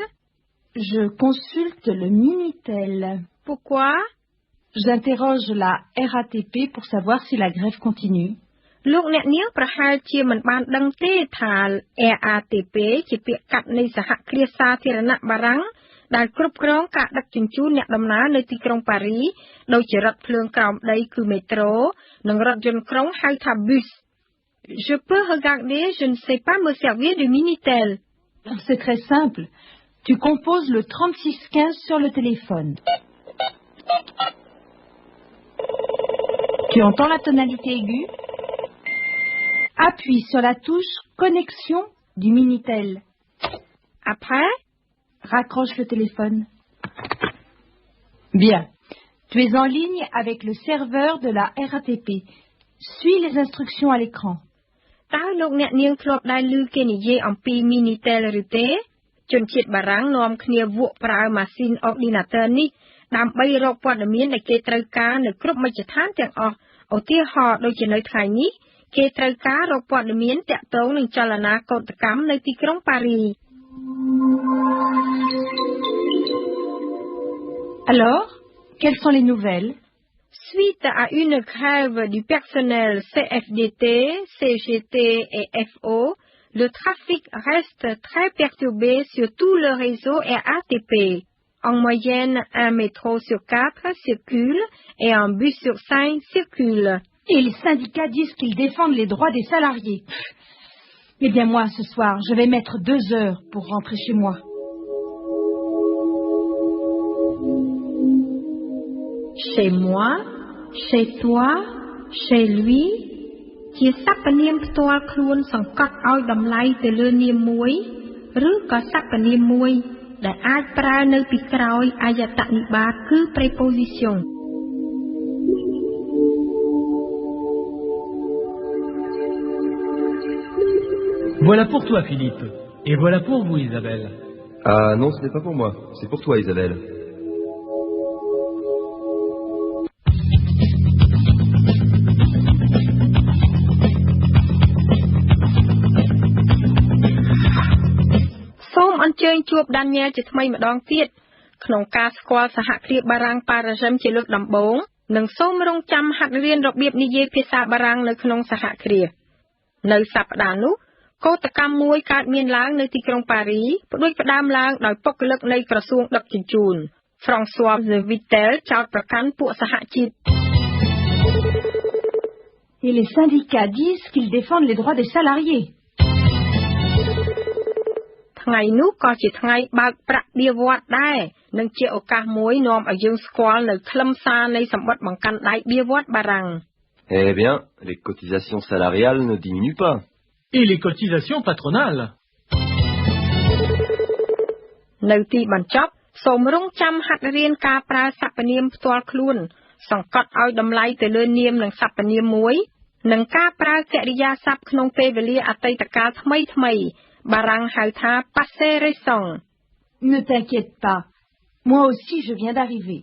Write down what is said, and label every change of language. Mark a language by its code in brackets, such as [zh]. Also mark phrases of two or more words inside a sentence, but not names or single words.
[fr] Je consulte le Minitel. Pourquoi? J'interroge la RATP pour savoir si la grève continue. [km] លោកអ្នកនាងប្រហែលជាមិនបានដឹងទេថា RATP ជាពាក្យកាត់នៃសហគ្រាសសាធារណៈបារាំងដែលគ្រប់គ្រងការដឹកជញ្ជូនអ្នកដំណើរនៅទីក្រុងប៉ារីដោយជារថភ្លើងក្រោមដីគឺមេត្រូនិងរថយន្តក្រុងហៅថា bus. [fr] Je peux regarder, je ne sais pas me servir du Minitel. C'est très simple. Tu composes le 3615 sur le téléphone. Tu entends la tonalité aiguë? Appuie sur la touche connexion du Minitel. Après, raccroche le téléphone. Bien. Tu es en ligne avec le serveur de la RATP. Suis les instructions à l'écran. [km] តើលោកអ្នកនាងធ្លាប់ដែរឮគេនិយាយអំពី Minitel ឬទេជនជាតិបារាំងនាំគ្នាវក់ប្រើម៉ាស៊ីន ordinateur នេះដើម្បីរកព័ត៌មានដែលគេត្រូវការនៅគ្រប់មជ្ឈដ្ឋានទាំងអស់ឧទាហរណ៍ដូចជានៅថ្ងៃនេះគេត្រូវការរកព័ត៌មានទាក់ទងនឹងចលនាកោតកម្មនៅទីក្រុងប៉ារី [fr] Alors, quelles sont les nouvelles? Suite à une grève du personnel CFDT, CGT et FO, le trafic reste très perturbé sur tout le réseau RATP. En moyenne, un métro sur 4 circule et un bus sur 5 circule. Et les syndicats disent qu'ils défendent les droits des salariés. Eh bien moi, ce soir, je vais mettre 2 heures pour rentrer chez moi. Chez moi, chez toi, chez lui [km] ជាសព្វនាមផ្ទាល់ខ្លួនសង្កត់ឲ្យតម្លៃទៅលើនាមមួយឬក៏សព្វនាមមួយដែលអាចប្រើនៅពីក្រោយអយតនិបាតគឺ preposition [fr] Voilà pour toi, Philippe. Et voilà pour vous, Isabelle. Ah non, ce n'est pas pour moi. C'est pour toi, Isabelle. [km] Soom អញ្ជើញជួប Daniel ជាថ្មីម្ដងទៀតក្នុងការស្គាល់សហគ្រាសបារាំងប៉ារ៉ាហ្សិមជាលើក ដំបូងនិងសូមរងចាំហាត់រៀនរបៀបនិយាយភាសាបារាំងនៅក្នុងសហគ្រាសនៅសប្តាហ៍នោះកោតកម្មមួយកើតមានឡើងនៅទីក្រុងប៉ារីផ្ដួចផ្ដើមឡើងដោយពុករលឹកនៃក្រសួងដឹកជញ្ជូន François Vitel ចោទប្រកាន់ពួកសហជីព [fr] Et les syndicats disent qu'ils défendent les droits des salariés. [km] ថ្ងៃនោះក៏ជាថ្ងៃបើកប្រាក់បៀវត្សដែរនិងជាឱកាសមួយនាំឲ្យយើងស្គាល់នៅខ្លឹមសារនៃសម្បត្តិបង្កាន់ដៃបៀវត្សបារាំង [fr] Eh bien, les cotisations salariales ne diminuent pas. Et les cotisations patronales. [km] នៅទីបញ្ចប់សូមរងចាំហាត់រៀនការប្រើសព្វនាមផ្ទាល់ខ្លួនសង្កត់ឲ្យតម្លៃទៅលើនាមនិងសព្វនាមមួយនិងការប្រើកិរិយាសព្ទក្នុងពេលវេលាអតីតកាលថ្មីៗបារាំងហៅថា [fr] passé récent. Ne t'inquiète pas. Moi aussi, je viens d'arriver.